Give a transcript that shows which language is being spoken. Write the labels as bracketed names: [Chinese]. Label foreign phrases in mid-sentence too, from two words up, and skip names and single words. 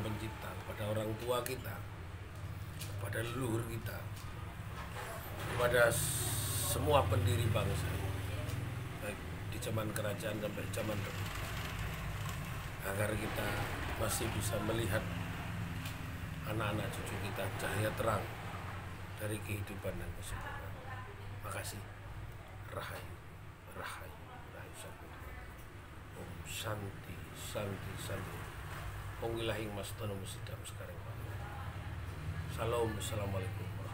[Indonesian] Pencipta, kepada orang tua kita, kepada leluhur kita, kepada semua pendiri bangsa, baik di zaman kerajaan sampai zaman dahulu, agar kita masih bisa melihat anak-anak cucu kita cahaya terang dari kehidupan dan kesempurnaan. Makasih. [Balinese] Rahayu, Rahayu, Rahayu Sakutumati. [Sanskrit] ॐ शान्ति शान्ति शान्ति. Om Wilahing Mas Tono Musidam sekarang. [Indonesian] Salam, Assalamualaikum.